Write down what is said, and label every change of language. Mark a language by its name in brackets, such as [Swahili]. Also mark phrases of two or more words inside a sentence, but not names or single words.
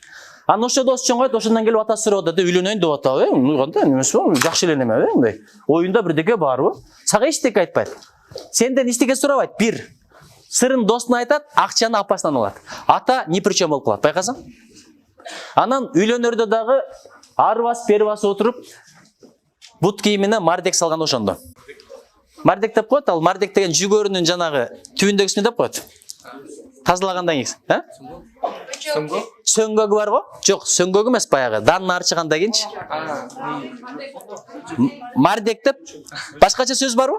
[Kyrgyz] Анан ошо дос чоңойт, ошондон келип атасы сурап атат, үйлөнөйүн деп атабы? Кандай эмес бу? Жакшы эле неме, мындай. Оюнда бирдеке барбы? Сага эчтеке айтпайт. Сенден эчтеке сурабайт. Бир. Сырын досуна айтат, акчаны апасынан алат. Ата [Russian] ни при чем [Kyrgyz] болуп калат, байкасаң? Анан үйлөнөрдө дагы ары басып бері басып отырып бут кийимине мардек салган ошондо. Мардек деп коет, ал мардек деген жүгөрүнүн жанагы түбүндөгүсүн деп коет. Тазалагандан кийин, сөңгөгү бар го? Жок, сөңгөгү эмес, баягы данын арчыгандан кийинчи. Мардек деп башкача сөз барбы?